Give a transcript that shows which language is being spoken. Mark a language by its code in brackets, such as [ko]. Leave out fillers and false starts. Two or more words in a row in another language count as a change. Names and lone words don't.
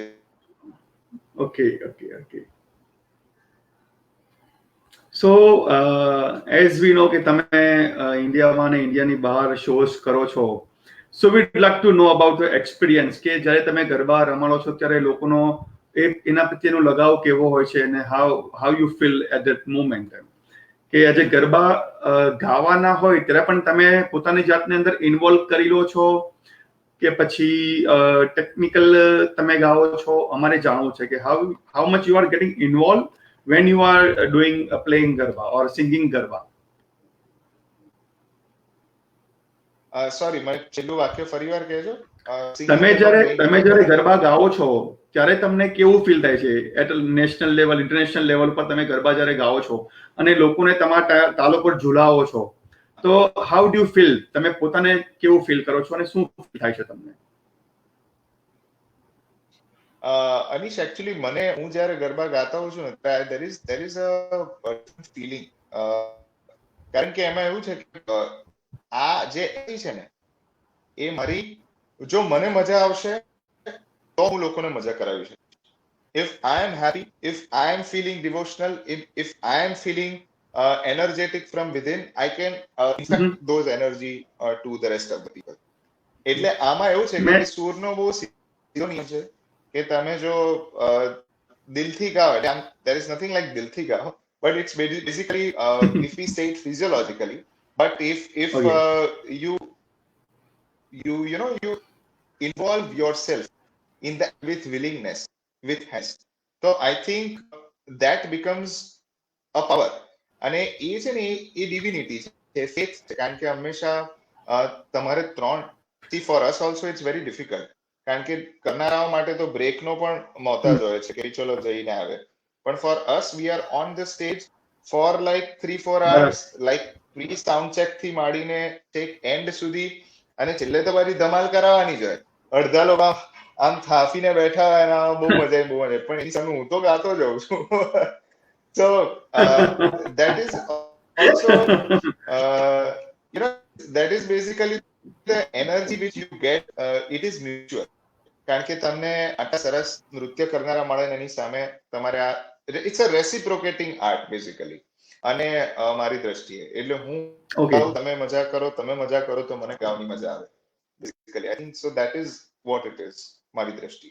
[en] Okay. So as we know [gu] કે તમે ઇન્ડિયામાં અને ઇન્ડિયાની બહાર શોઝ કરો છો, [en] so we'd like to know about the experience [gu] કે જ્યારે તમે ગરબા રમાડો છો ત્યારે લોકોનો એના પ્રત્યેનો લગાવ કેવો હોય છે, અને [en] how you feel at that moment. [gu] કે આજે ગરબા ગાવાના હોય ત્યારે પણ તમે પોતાની જાતને અંદર ઇન્વોલ્વ કરી લો છો કે પછી ટેકનિકલ તમે ગાઓ છો? અમારે જાણવું છે કે how much you are getting involved when you are doing playing garba or singing garba. સોરી, મને છેલ્લું વાક્ય ફરીવાર કહેજો. તમે જ્યારે ગરબા ગાઓ છો ત્યારે તમને કેવું ફીલ થાય છે? [en] at national level, international level [gu] પર તમે ગરબા જ્યારે ગાઓ છો અને લોકોને તમારા તાલો પર ઝુલાવો છો, તો [en] how do you feel? [gu] તમે પોતાને કેવું ફીલ કરો છો અને શું થાય છે તમને? અનીશ, એકચ્યુઅલી હું જ્યારે ગરબા ગાતા હોઉં છું ને, [en] there is a feeling, [gu] કારણ કે એમાં એવું છે કે આ જે છે ને, એ મારી, જો મને મજા આવશે તો હું લોકોને મજા કરાવી શકું. [en] If I am happy, if I am feeling devotional, if I am feeling energetic from within, I can infect those energy to the rest of the people. [gu] એટલે આમાં એવું છે કે સૂરનો બહુ સીધો નિયમ છે કે તમે જો દિલથી ગાઓ, એટલે [en] there is nothing like [gu] દિલથી ગાઓ, [en] but it's basically if we say it physiologically, but if you involve yourself in that with willingness, with haste, so I think that becomes a power. [gu] અને એ છે ને એ ડિવિનિટી છે, ફેથ છે. કારણ કે હંમેશા તમારે ત્રણ [en] for us also it's very difficult, [gu] કારણ કે કરનારાઓ માટે તો બ્રેકનો પણ મોહતાજ હોય છે કે ચલો જઈને આવે. [en] પણ for us we are on the stage for like 3-4 hours, like pre sound check [gu] થી માંડીને ટેક એન્ડ સુધી, અને છેલ્લે તો બધી ધમાલ કરાવવાની જ હોય. અડધા લોકો આમ થાફીને બેઠા હોય અને બહુ મજા બહુ મજા, પણ એની સામે હું તો ગાતો જઉં છું. [en] So that is also that is basically the energy which you get. It is mutual. [gu] કારણ કે તમને આટલા સરસ નૃત્ય કરનારા મળે એની સામે તમારે આ [en] it's a reciprocating art basically. [gu] અને મારી દ્રષ્ટિએ એટલે હું તમે મજા કરો, તમે મજા કરો તો મને ગાવાની મજા આવે બેઝિકલી. [en] I think so that is what it is [gu] મારી દ્રષ્ટિએ.